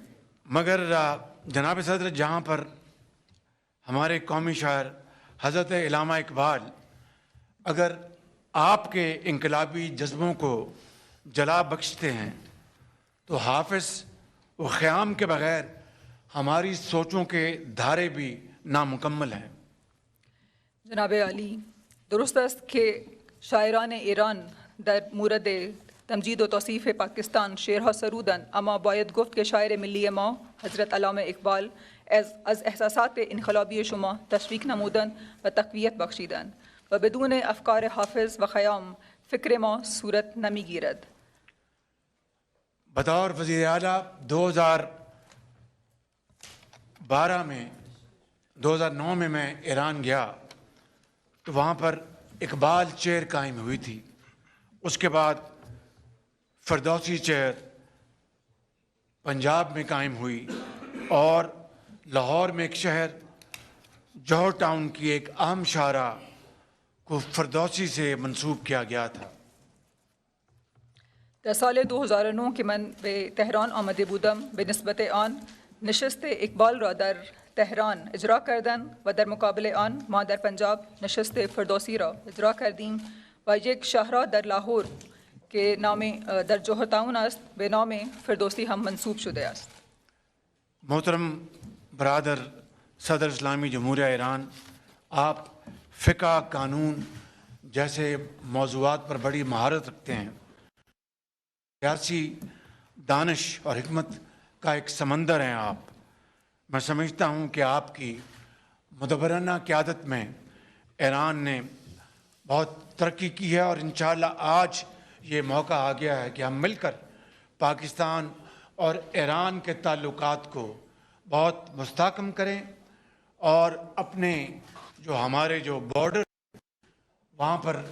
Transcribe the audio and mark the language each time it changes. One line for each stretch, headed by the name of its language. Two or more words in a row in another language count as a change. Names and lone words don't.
Urdu: مگر جناب صدر، جہاں پر ہمارے قومی شاعر حضرت علامہ اقبال اگر آپ کے انقلابی جذبوں کو جلا بخشتے ہیں تو حافظ و خیام کے بغیر ہماری سوچوں کے دھارے بھی نامکمل ہیں.
Persian: جناب عالی، درست است که شاعران ایران در مورد تمجید و توصیف پاکستان شعرها سرودند، اما باید گفت که شاعر ملی ما حضرت علامه اقبال از احساسات انقلابی شما تشویق نمودند و تقویت بخشیدند و بدون افکار حافظ و خیام فکر ما صورت نمیگیرد.
Urdu: بطور وزیر اعلیٰ 2009 میں ایران گیا تو وہاں پر اقبال چیئر قائم ہوئی تھی. اس کے بعد فردوسی چیئر پنجاب میں قائم ہوئی اور لاہور میں ایک شہر جوہر ٹاؤن کی ایک اہم شاہراہ کو فردوسی سے منسوب کیا گیا تھا.
Persian: در سال 2009 که من به تهران آمده بودم، به نسبت آن نشست اقبال را در تهران اجرا کردند و در مقابل آن ما در پنجاب نشست فردوسی را اجرا کردیم و یک شاهراه در لاهور که نام در جوهر تاون است به نام فردوسی هم منسوب شده است.
Urdu: محترم برادر صدر اسلامی جمہوریہ ایران، آپ فقہ، قانون جیسے موضوعات پر بڑی مہارت رکھتے ہیں. سیاسی دانش اور حکمت کا ایک سمندر ہیں آپ. میں سمجھتا ہوں کہ آپ کی مدبرانہ قیادت میں ایران نے بہت ترقی کی ہے، اور انشاءاللہ آج یہ موقع آ گیا ہے کہ ہم مل کر پاکستان اور ایران کے تعلقات کو بہت مستحکم کریں، اور اپنے ہمارے جو بارڈر وہاں پر